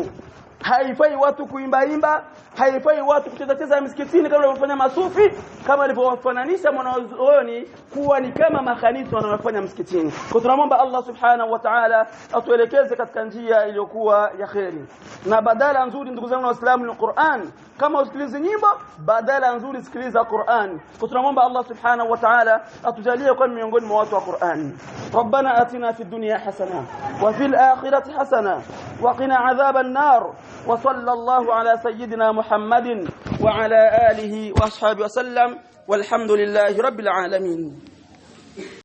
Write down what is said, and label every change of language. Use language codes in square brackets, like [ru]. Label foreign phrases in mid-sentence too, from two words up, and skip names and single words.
[sw] Haifai watu kuimba, haifai watu kucheza msikitini kama wanavyofanya masufi, kama alivyowafananisha mwanazuoni kuwa ni kama makanisa wanayofanya msikitini. Kwa tunamwomba Allah [ar] سبحانه وتعالى [sw] atuelekeze katika njia iliyokuwa ya kheri. Na badala nzuri ndugu zangu Waislamu ni Qur'an. Kama usikilize nyimbo, badala nzuri sikiliza Qur'an. Kwa tunamwomba Allah [ar] سبحانه وتعالى [sw] atujalie kuwa miongoni mwa watu wa Qur'an. [ar] ربنا آتنا في الدنيا حسنة وفي الآخرة حسنة وقنا عذاب النار. وصلى الله على سيدنا محمد وعلى آله وأصحابه وسلم والحمد لله رب العالمين.